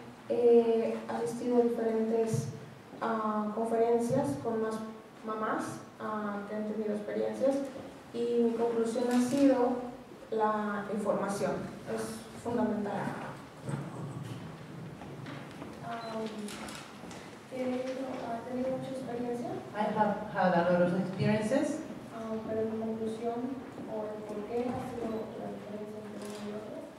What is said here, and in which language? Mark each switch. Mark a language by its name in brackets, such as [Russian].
[Spanish] He asistido a diferentes conferencias con más mamás que han tenido experiencias y mi conclusión ha sido la información, es fundamental. ¿Ha tenido mucha experiencia? [English] I have had a lot of experiences, [Spanish] pero mi conclusión o el por qué ha sido la diferencia entre uno y otro.